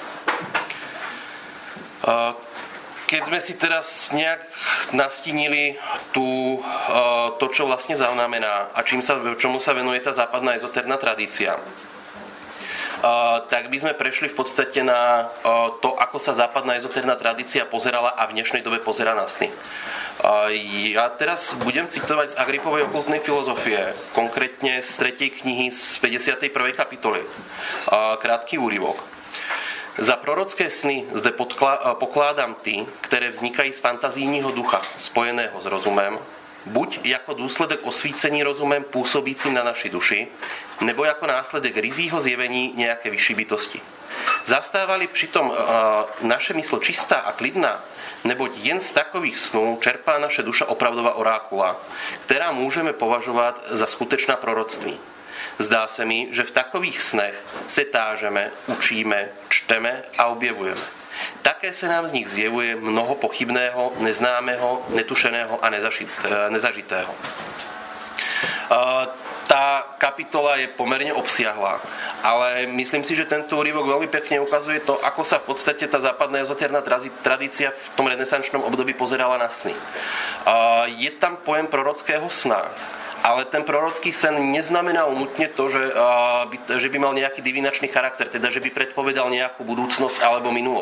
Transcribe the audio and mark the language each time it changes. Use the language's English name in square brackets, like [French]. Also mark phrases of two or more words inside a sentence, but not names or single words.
[Slovak] Keď sme si teraz nejak nastínili to, čo vlastne znamená a čomu sa venuje tá západná ezoterná tradícia, tak by sme prešli v podstate na to, ako sa západná ezoterná tradícia pozerala a v dnešnej dobe pozerá na sny. Ja teraz budem citovať z Agripovej okultnej filozofie, konkrétne z 3. knihy z 51. kapitoly. Krátky úryvok. [Czech] Za prorocké sny zde pokládám ty, ktoré vznikají z fantazijního ducha, spojeného s rozumem, buď jako důsledek osvícení rozumem působícím na naši duši, nebo jako následek rizího zjevení nějaké vyšší bytosti. Zastávali přitom naše mysl čistá a klidná, neboť jen z takových snů čerpá naše duša opravdová orákula, která můžeme považovat za skutečná proroctví. Zdá se mi, že v takových snech se tážeme, učíme, čteme a objevujeme. Také se nám z nich zjevuje mnoho pochybného, neznámého, netušeného a nezažitého. [Slovak] Tá kapitola je pomerne obsiahla, ale myslím si, že tento úryvok veľmi pekne ukazuje to, ako sa v podstate tá západná ezoterná tradícia v tom renesančnom období pozerala na sny. Je tam pojem prorockého sna, ale ten prorocký sen neznamenal nutne to, že by mal nejaký divinačný charakter, teda že by predpovedal nejakú budúcnosť alebo minulosť.